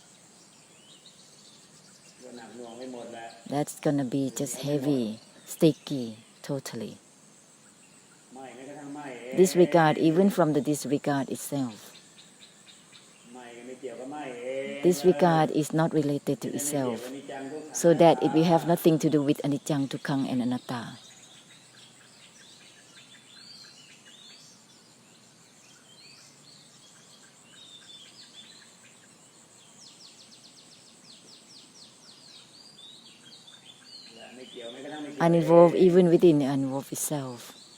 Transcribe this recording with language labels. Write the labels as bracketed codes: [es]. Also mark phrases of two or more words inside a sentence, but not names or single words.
[en] That's gonna be just heavy, sticky, totally. Disregard even from the disregard itself. Disregard is not related to itself, so that it will have nothing to do with [pi] anicca, dukkha, [en] and anatta. Uninvolved even within the uninvolved itself.